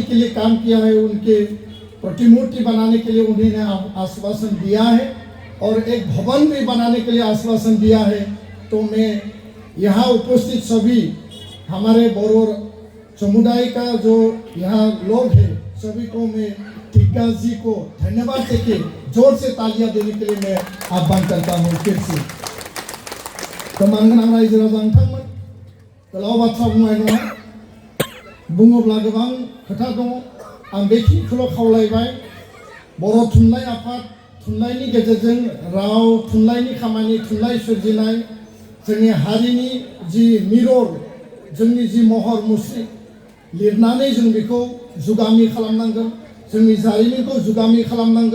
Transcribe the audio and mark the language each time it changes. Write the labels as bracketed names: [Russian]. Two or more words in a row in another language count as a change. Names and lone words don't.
[Hindi] के लिए काम किया है उनके प्रतिमूर्ति बनाने के लिए उन्होंने आश्वासन दिया है और एक भवन भी बनाने के लिए आश्वासन दिया है तो मैं यहाँ उपस्थित सभी हमारे बोरो समुदाय का जो यहाँ लोग हैं, सभी को मैं टिग्गा जी को धन्यवाद देके जोर से तालियां देने के लिए मैं आह्वान करता हूँ फिर से। [Bodo] तो मानगोनां रायजो राजा नोंथांमोन, गोलाव बाथ्रा बुंनाय नङा, बुङोब्ला गोबां खोथा दङ। आं बेखिनिखौल' खावलायबाय। बर' थुनलाइ आफाद, थुनलाइनि गेजेरजों राव, थुनलाइनि खामानि, थुनलाइ सोरजिनाय, जोंनि हारिनि जि मिरर, जोंनि जि महर मुस्रि लिरनानै जों बेखौ जुगामि खालामनांगोन, जोंनि जारिमिनखौ जुगामि खालामनांगोन।